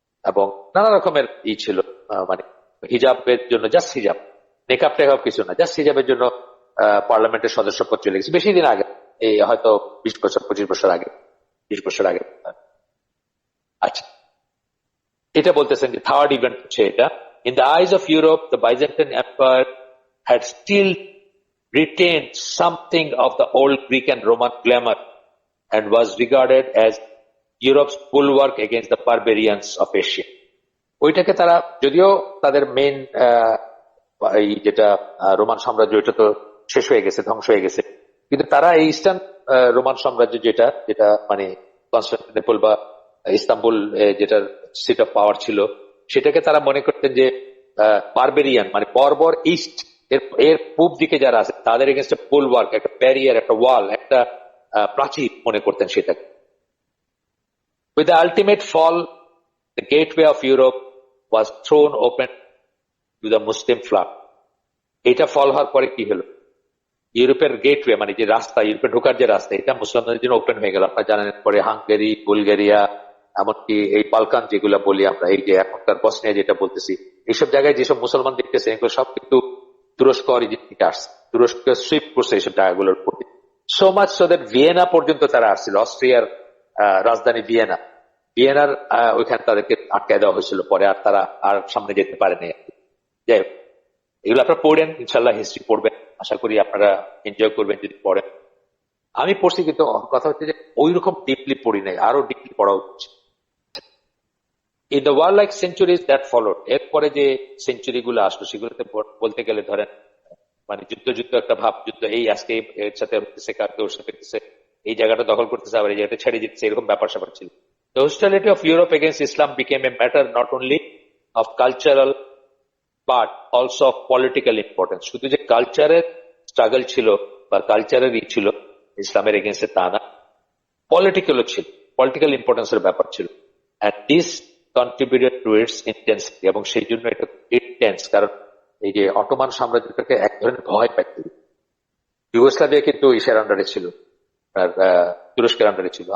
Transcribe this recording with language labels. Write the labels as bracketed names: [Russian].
[Bangla] এবং নানা রকমের ছিল, মানে হিজাবের জন্য জাস্ট হিজাব, মেকআপ টেকআপ কিছু না, জাস্ট হিজাবের জন্য পার্লামেন্টের সদস্যপদ চলে গেছে বেশি দিন আগে, এই হয়তো 20 বছর 25 বছর আগে, 20 বছর আগে। আচ্ছা, এটা বলতেছেন যে থার্ড ইভেন্ট হচ্ছে এটা। [English] In the eyes of Europe the Byzantine empire had still retained something of the old Greek and Roman glamour and was regarded as Europe's bulwark against the barbarians of Asia. [Bangla] ওইটাকে তারা, যদিও তাদের main এই যেটা Roman সাম্রাজ্য, এটা তো শেষ হয়ে গেছে, ধ্বংস হয়ে গেছে, কিন্তু তারা এই ইস্টার্ন রোমান সাম্রাজ্য যেটা যেটা মানে কনস্টান্টিনোপল বা ইস্তাম্বুল যেটা সিট অফ পাওয়ার ছিল, সেটাকে তারা মনে করতেন যে বারবেরিয়ান মানে বর্বর ইস্ট এর পূব দিকে যারা আছে তাদের এগেনস্ট বুলওয়ার্ক, একটা ব্যারিয়ার, একটা ওয়াল, একটা প্রাচীর মনে করতেন সেটাকে। [English] With the ultimate fall, the gateway of Europe was thrown open to the Muslim flood. [Bangla] এটা ফল হওয়ার পরে কি হলো, ইউরোপের গেটওয়ে মানে যে রাস্তা, ইউরোপে ঢোকার যে রাস্তা, এটা মুসলমানদের জন্য ওপেন হয়ে গেল। আপনারা জানেন পরে হাঙ্গেরি, বুলগেরিয়া, এমনকি এই বালকান যেগুলো বলি আমরা, এই যে এখনকার বসনিয়া যেটা বলতেছি, এইসব জায়গায় যেসব মুসলমান দেখতেছে এগুলো সব কিন্তু তুরস্ক অরিজিন থেকে আসছে, তুরস্ক সুইপ করছে এইসব জায়গাগুলোর উপর। [English] so much so that [Bangla] Vienna পর্যন্ত তারা আসছিল, অস্ট্রিয়ার রাজধানী ভিয়েনা, ভিয়েনার ওইখানে তাদেরকে আটকায় দেওয়া হয়েছিল, পরে আর তারা আর সামনে যেতে পারেনি। যাই হোক, এগুলো আপনারা পড়েন, ইনশাল্লাহ হিস্ট্রি পড়বেন, আশা করি আপনারা এনজয় করবেন যদি পড়েন। আমি পড়ছি, কিন্তু কথা হচ্ছে যে ওই রকম ডিপলি পড়ি নাই, আরো ডিপলি পড়া উচিত। [English] in the war like centuries that followed, [Bangla] এরপরে যে সেঞ্চুরি গুলো আসলো সেগুলোতে বলতে গেলে ধরেন মানে যুদ্ধ যুদ্ধ একটা ভাব, যুদ্ধ এই আজকে এর সাথে হচ্ছে, কালকে ওর সাথে হচ্ছে, এই জায়গাটা দখল করতেছে, আবার এই জায়গাটা ছেড়ে দিচ্ছে, এরকম ব্যাপার স্যাপার ছিল। [English] The hostility of Europe against Islam became a matter not only of cultural but also of political importance. [Bangla] শুধু যে কালচারের স্ট্রাগল ছিল বা কালচারের ছিল ইসলামের এগেন্স্টে তা না, পলিটিক্যালও ছিল, পলিটিক্যাল ইম্পর্টেন্সের ব্যাপার ছিল। [English] And this contributed to its intensity, [Bangla] এবং সেই জন্য এটা ইন্টেন্স, কারণ এই যে অটোমান সাম্রাজ্যটাকে এক ধরনের ভয় পাইতে, যুগোস্লাভিয়া কিন্তু ইসের আন্ডারে ছিল, আর তুরস্কের আন্ডারে ছিল।